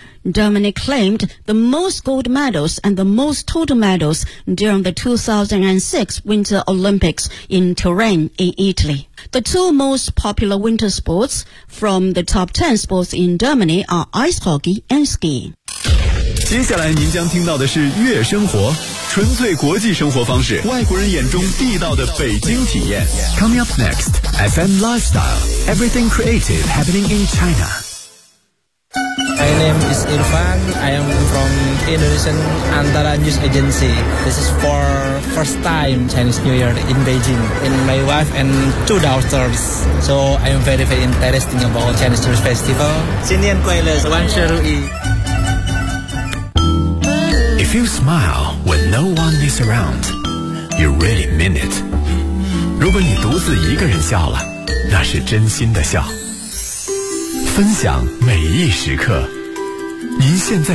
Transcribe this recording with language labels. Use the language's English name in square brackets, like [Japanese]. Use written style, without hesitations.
[English] Germany claimed the most gold medals and the most total medals during the 2006 Winter Olympics in Turin in Italy. The two most popular winter sports from the top 10 sports in Germany are ice hockey and skiing. [Chinese] 接下来您将听到的是悦生活，纯粹国际生活方式，外国人眼中地道的北京体验。 [English] Coming up next, FM Lifestyle, Everything Creative Happening in China. My name is Irfan, I am from Indonesian Antara News Agency. This is for first time Chinese New Year in Beijing, and my wife and two daughters. So I am very, very interested about Chinese New Year Festival. [Chinese] 新年快乐，万事如意。 [English] If you smile when no one is around, you really mean it. [Chinese] 如果你独自一个人笑了，那是真心的笑。分享每一时刻，您现在听。